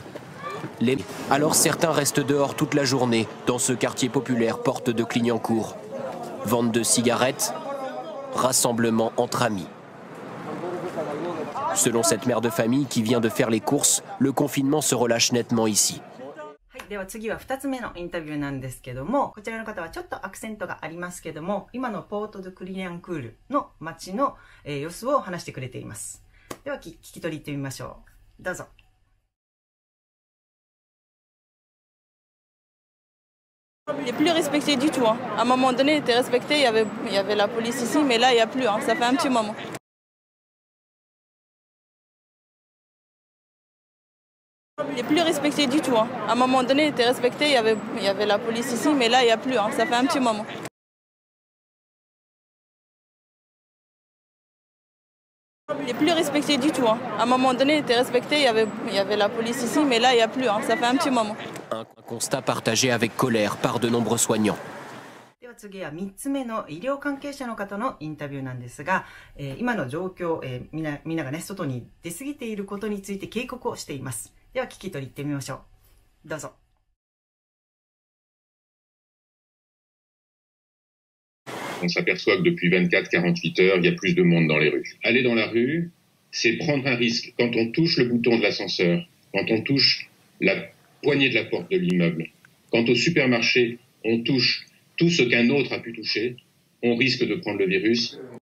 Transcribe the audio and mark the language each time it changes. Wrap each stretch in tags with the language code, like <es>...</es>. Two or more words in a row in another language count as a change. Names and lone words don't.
<fr>Alors certains restent dehors toute la journée, dans ce quartier populaire porte de Clignancourt. Vente de cigarettes, rassemblement entre amis. Selon cette mère de famille qui vient de faire les courses, le confinement se relâche nettement ici.</fr> <ja>はい、では次は2つ目のインタビューなんですけども、こちらの方はちょっとアクセントがありますけども、今のポート・ド・クリニャンクールの街の、様子を話してくれています。では聞き取り行ってみましょう。どうぞ。</ja> <fr>Il n'est plus respecté du tout. À un moment donné, il était respecté, il y avait la police ici, mais là, il n'y a plus. Ça fait un petit moment. Il n'est plus respecté du tout. À un moment donné, il était respecté, il y avait la police ici, mais là, il n'y a plus. Ça fait un petit moment. Il n'est plus respecté du tout. À un moment donné, il était respecté, il y avait la police ici, mais là, il n'y a plus. Ça fait un petit moment. Un constat partagé avec colère par de nombreux soignants.</fr> <ja>では次は3つ目の医療関係者の方のインタビューなんですが、今の状況、みんながね外に出過ぎていることについて警告をしています。では聞き取り行ってみましょう。どうぞ。</ja> <fr>On s'aperçoit que depuis 24-48 heures, il y a plus de monde dans les rues. Aller dans la rue, c'est prendre un risque. Quand on touche le bouton de l'ascenseur, quand on touche la poignée de la porte de l'immeuble, quand au supermarché, on touche tout ce qu'un autre a pu toucher, on risque de prendre le virus.</fr>